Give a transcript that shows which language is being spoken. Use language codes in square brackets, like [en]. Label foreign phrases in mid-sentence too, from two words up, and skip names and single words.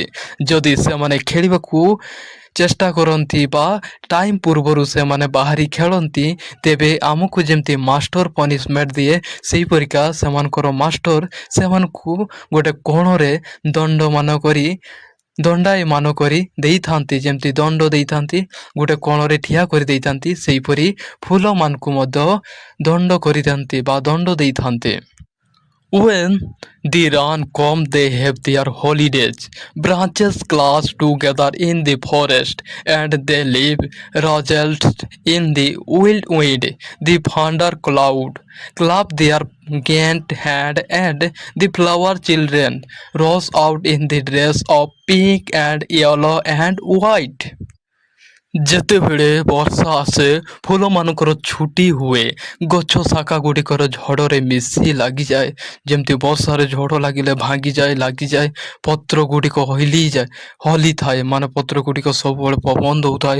[or] ଯଦି ସେମାନେ ଖେଳିବାକୁ ଚେଷ୍ଟା କରନ୍ତି ବା ଟାଇମ୍ ପୂର୍ବରୁ ସେମାନେ ବାହାରି ଖେଳନ୍ତି ତେବେ ଆମକୁ ଯେମିତି [en] master punishment [or] ଦିଏ ସେହିପରିକା ସେମାନଙ୍କର ମାଷ୍ଟର ସେମାନଙ୍କୁ ଗୋଟେ କୋଣରେ ଦଣ୍ଡାୟମାନ କରି ଦେଇଥାନ୍ତି. ଯେମିତି ଦଣ୍ଡ ଦେଇଥାନ୍ତି ଗୋଟେ କୋଣରେ ଠିଆ କରି ଦେଇଥାନ୍ତି ସେହିପରି ଫୁଲମାନଙ୍କୁ ମଧ୍ୟ ଦଣ୍ଡ କରିଥାନ୍ତି ବା ଦଣ୍ଡ ଦେଇଥାନ୍ତି. [en] When the rain comes, they have their holidays. Branches clash together in the forest, and they live results in the wind. The thunder cloud clap their gant hand, and the flower children rush out in the dress of pink and yellow and white. [or] ଯେତେବେଳେ ବର୍ଷା ଆସେ ଫୁଲମାନଙ୍କର ଛୁଟି ହୁଏ. ଗଛ ଶାଖା ଗୁଡ଼ିକର ଝଡ଼ରେ ମିଶି ଲାଗିଯାଏ. ଯେମିତି ବର୍ଷାରେ ଝଡ଼ ଲାଗିଲେ ଲାଗିଯାଏ ପତ୍ର ଗୁଡ଼ିକ ହଲିଥାଏ ମାନେ ପତ୍ର ଗୁଡ଼ିକ ସବୁବେଳେ ପବନ ଦେଉଥାଏ.